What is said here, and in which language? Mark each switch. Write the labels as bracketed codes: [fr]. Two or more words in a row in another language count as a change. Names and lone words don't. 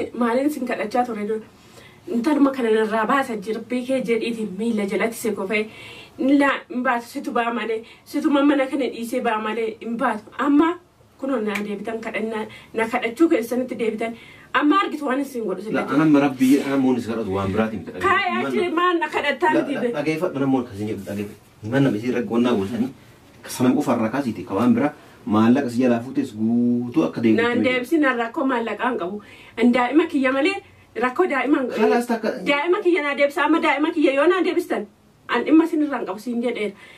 [om] si-, maaliin sin kadhachaa ture dur? Intaluma kana narraa baasa jirbii kee jedhiitiin miila jalatti si kufee. La, hin baatu, situ ba'a malee, situ mana kana dhiisee ba'a malee, hin baatu. Amma Kunoo na deebitan kadhannaa, na kadhachuu keessanitti deebitan. Amma argitu waan isin godhu La, sila. anam Rabbii, anam moon is kadhatu waan biraati miti. Kaay achi Manna. maan na kadhattaa La, miti la, be. dhageeffadhu, anam moon akkasiin jedhu, dhageeffadhu. Manna miti rakkoo naa goosanii, sanam qofa irraa kaasiiti, ka waan biraa maallaqa si jalaa fuutes guutuu akka deebitu Naan miti. deebisi, naan rakkoo maallaqaa hin qabu. An daa'ima kiyya malee, rakkoo daa'ima hin qabu. Kalaas takka Daa'ima kiyya naa deebisa, amma daa'ima kiyya yoo naa deebistan, an dhimma isin irraa hin qabu siin jedheera.